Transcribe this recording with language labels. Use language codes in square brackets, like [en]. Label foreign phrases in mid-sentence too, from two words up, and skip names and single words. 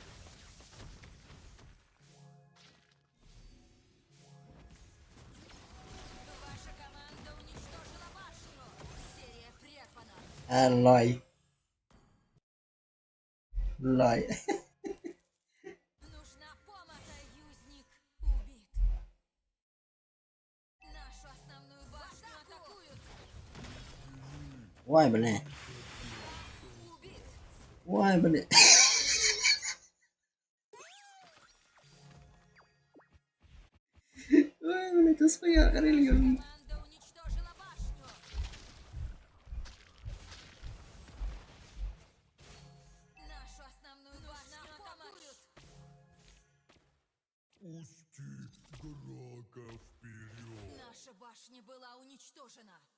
[ru] Ваша команда уничтожила башню. Серия прервана. Loy. Loy. Нужна помощь. Союзник убит. Нашу основную башню атакуют. Voy, blin. Убит. Voy, blin. [uz] Voy, blin, tasfiga qaraylik. [ru] Команда уничтожила башню. Нашу основную башню атакуют. Пусти игрока вперед. Наша башня была уничтожена.